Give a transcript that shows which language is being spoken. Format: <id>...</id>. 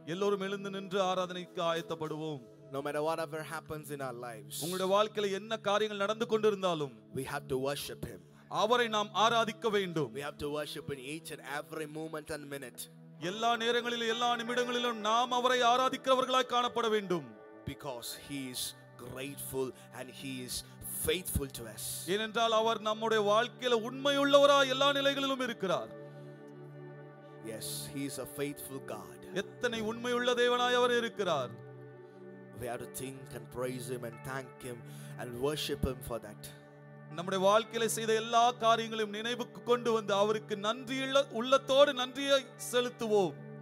<ta>எல்லோரும் எழுந்து நின்று ஆராதனைக்கு ஆயத்தப்படுவோம்.</ta> <en>No matter whatever happens in our lives,</en> <ta>உங்களுடைய வாழ்க்கையில என்ன காரியங்கள் நடந்து கொண்டிருந்தாலும்</ta> <en>we have to worship Him.</en> <ta>அவரை நாம் ஆராதிக்க வேண்டும்.</ta> <en>We have to worship in each and every moment and minute.</en> <ta>எல்லா நேரங்களிலும் எல்லா நிமிடங்களிலும் நாம் அவரை ஆராதிக்கிறவர்களாய் காணப்பட வேண்டும்.</ta> <en>Because He is grateful and He is faithful to us.</en> <ta>ஏனென்றால் அவர் நம்முடைய வாழ்க்கையில உண்மையுள்ளவராய் எல்லா நிலைகளிலும் இருக்கிறார்.</ta> <en>Yes, He is a faithful God.</en> <ta>எத்தனை உண்மையுள்ள தேவனாய் அவர் இருக்கிறார்.</ta> <en>We have to think and praise Him and thank Him and worship Him for that.</en> <ta>நம்முடைய வாழ்க்கையில செய்த எல்லா காரியங்களையும் நினைவுக்கு கொண்டு வந்து அவருக்கு நன்றியுள்ள உள்ளத்தோடு நன்றியை செலுத்துவோம்.</ta>